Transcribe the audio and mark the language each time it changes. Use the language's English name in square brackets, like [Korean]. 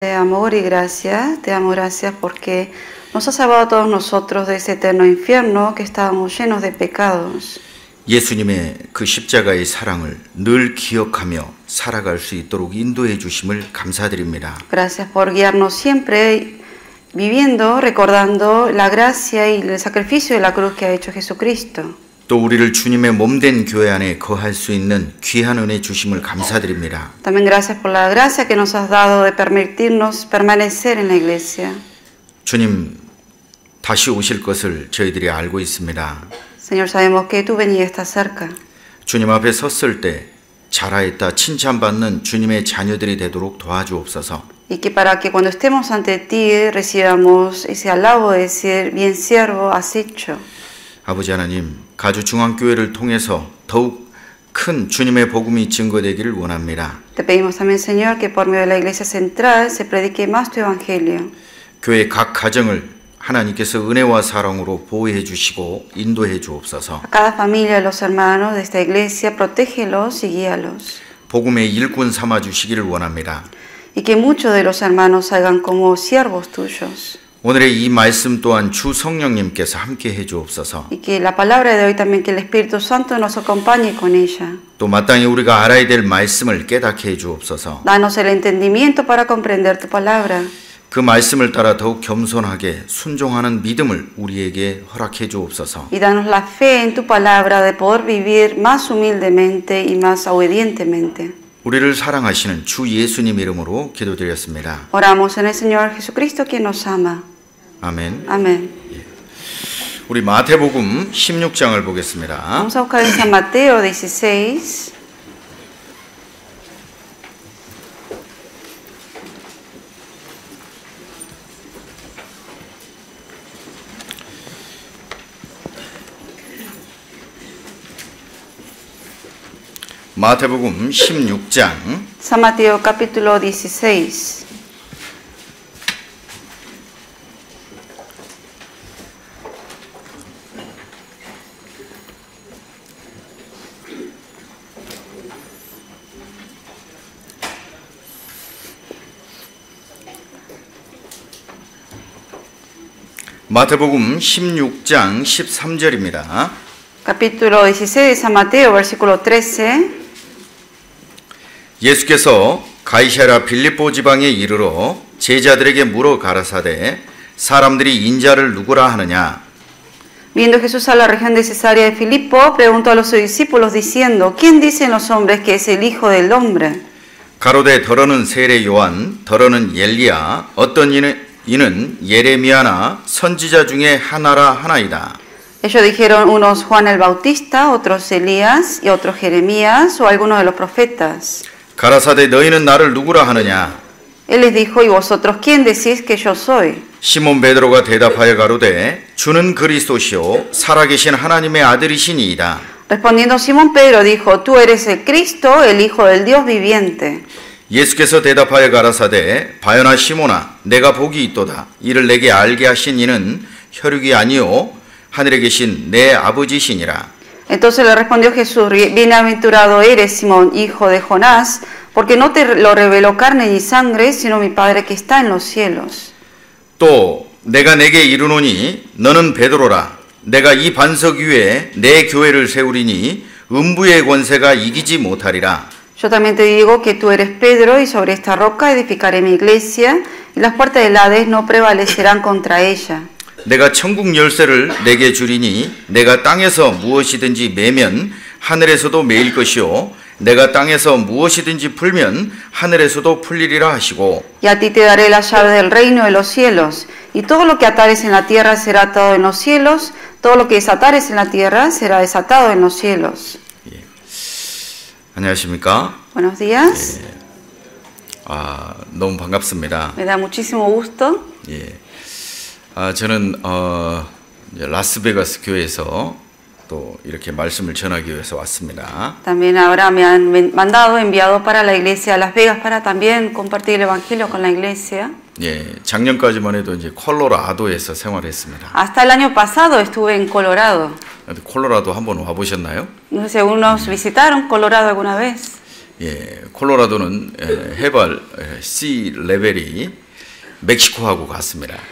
[Spanish] De amor y gracia, te damos gracias porque nos has salvado a todos nosotros de ese eterno infierno que estábamos llenos de pecados. [Korean] 예수님의 그 십자가의 사랑을 늘 기억하며 살아갈 수 있도록 인도해 주심을 감사드립니다. [Spanish] Gracias por guiarnos siempre viviendo, recordando la gracia y el sacrificio de la cruz que ha hecho Jesucristo. [Korean] 또 우리를 주님의 몸된 교회 안에 거할 수 있는 귀한 은혜 주심을 감사드립니다. [Spanish] También gracias por la gracia que nos has dado de permitirnos permanecer en la iglesia. [Korean] 주님 다시 오실 것을 저희들이 알고 있습니다. [Spanish] Señor, sabemos que tu venida está cerca. [Korean] 주님 앞에 섰을 때 잘하였다 칭찬받는 주님의 자녀들이 되도록 도와주옵소서. [Spanish] Y que para que cuando estemos ante ti recibamos ese alabo de decir, bien siervo, has hecho. [Korean] 아버지 하나님, 가주중앙교회를 통해서 더욱 큰 주님의 복음이 증거되기를 원합니다. [Spanish] Te pedimos también, Señor, que por medio de la iglesia central se predique más tu evangelio. [Korean] 교회 각 가정을 하나님께서 은혜와 사랑으로 보호해 주시고 인도해 주옵소서. [Spanish] A cada familia de los hermanos de esta iglesia, protégelos y guíalos. [Korean] 복음의 일꾼 삼아 주시기를 원합니다. [Spanish] Y que muchos de los hermanos salgan como siervos tuyos. [Korean] 오늘의 이 말씀 또한 주 성령님께서 함께 해 주옵소서. [Spanish] Y que la palabra de hoy también, que el Espíritu Santo nos acompañe con ella. [Korean] 또 마땅히 우리가 알아야 될 말씀을 깨닫게 해 주옵소서. [Spanish] Danos el entendimiento para comprender tu palabra. [Korean] 그 말씀을 따라 더욱 겸손하게 순종하는 믿음을 우리에게 허락해 주옵소서. [Spanish] Y danos la fe en tu palabra de poder vivir más humildemente y más obedientemente. [Korean] 우리를 사랑하시는 주 예수님 이름으로 기도드렸습니다. [Spanish] Oramos en el Señor Jesucristo, quien nos ama. [Korean] 아멘. [Spanish] Amén. [Korean] 우리 마태복음 16장을 보겠습니다. [Spanish] Vamos a buscar en San Mateo 16. [Korean] 마태복음 16장 [Spanish] San Mateo capítulo 16. [Korean] 마태복음 16장 13절입니다. [Spanish] Capítulo 16 de San Mateo, versículo 13. [Korean] 예수께서 가이사랴 빌립보 지방에 이르러 제자들에게 물어 가라사대 사람들이 인자를 누구라 하느냐. [Spanish] Viendo Jesús a la región de Cesarea de Filipo, preguntó a los discípulos diciendo, ¿quién dicen los hombres que es el Hijo del Hombre? [Korean] 가로되 더러는 세례 요한, 더러는 엘리야, 어떤 이는 예레미야나 선지자 중에 하나라 하나이다. [Spanish] Ellos dijeron, unos Juan el Bautista, otros Elías y otros Jeremías o algunos de los profetas. [Korean] 가라사대 너희는 나를 누구라 하느냐. [Spanish] Él les dijo, ¿y vosotros quién decís que yo soy? [Korean] 시몬 베드로가 대답하여 가로되 주는 그리스도시요 살아계신 하나님의 아들이시니이다. [Spanish] Respondiendo Simón Pedro dijo, tú eres el Cristo, el Hijo del Dios viviente. [Korean] 예수께서 대답하여 가라사대 바요나 시몬아 내가 복이 있도다. 이를 내게 알게 하신 이는 혈육이 아니요 하늘에 계신 내 아버지시니라. [Spanish] Entonces le respondió Jesús, bienaventurado eres Simón, hijo de Jonás, porque no te lo reveló carne ni sangre, sino mi Padre que está en los cielos. [Korean] 또 내가 내게 이르노니 너는 베드로라. 내가 이 반석 위에 내 교회를 세우리니 음부의 권세가 이기지 못하리라. [Spanish] Yo también te digo que tú eres Pedro, y sobre esta roca edificaré mi iglesia, y las puertas del Hades no prevalecerán contra ella. [Korean] 내가 천국 열쇠를 내게 주리니 내가 땅에서 무엇이든지 매면 하늘에서도 매일 것이요 내가 땅에서 무엇이든지 풀면 하늘에서도 풀리리라 하시고 [Spanish] Y a ti te daré la llave del reino de los cielos, y todo lo que atares en la tierra será atado en los cielos, todo lo que desatares en la tierra será desatado en los cielos. [Korean] 예. 안녕하십니까? [Spanish] Buenos días. [Korean] 너무 반갑습니다. [Spanish] Me da muchísimo gusto. [Korean] 예. 저는 이제 라스베가스 교회에서 또 이렇게 말씀을 전하기 위해서 왔습니다. [Spanish] También ahora me han enviado para la iglesia de Las Vegas para también compartir el evangelio con la iglesia. [Korean] 예, 작년까지만 해도 이제 콜로라도에서 생활했습니다. [Spanish] Hasta el año pasado estuve en Colorado. [Korean] 콜로라도 한번 와보셨나요? [Spanish] No sé si algunos visitaron Colorado alguna vez. [Korean] 예, 콜로라도는 해발 sea 레벨이 멕시코하고 같습니다.